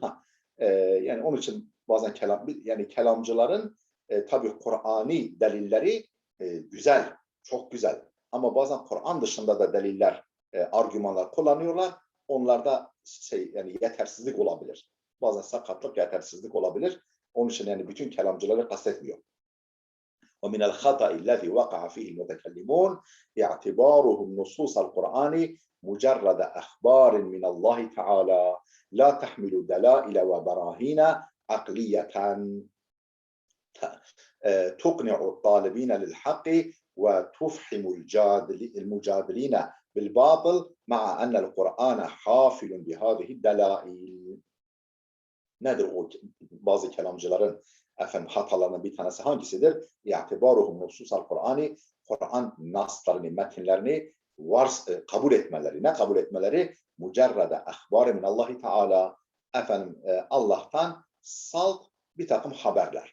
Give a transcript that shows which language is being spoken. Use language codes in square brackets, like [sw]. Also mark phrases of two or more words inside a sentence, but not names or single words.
[tr] Yani onun için bazen kelamcıların tabii Kur'ani delilleri güzel, çok güzel. Ama bazen Kur'an dışında da deliller, argümanlar kullanıyorlar. Onlarda yani yetersizlik olabilir. Bazen sakatlık, yetersizlik olabilir. Onun için yani bütün kelamcıları kastetmiyor. [ar] ومن الخطأ الذي وقع فيه المتكلمون اعتبارهم نصوص القرآن مجرد أخبار من الله تعالى لا تحمل دلائل وبراهين عقلية تقنع الطالبين للحق وتفحم المجادلين بالباطل مع أن القرآن حافل بهذه الدلائل. [tr] Nedir o bazı kelamcıların efendim hatalarının bir tanesi hangisidir? [ar] اعتبارهم نصوص القرآن [tr] Kur'an naslarını, metinlerini kabul etmeleri. Ne kabul etmeleri? [ar] مجرد أخبار من الله تعالى. [tr] Efendim Allah'tan salt bir takım haberler.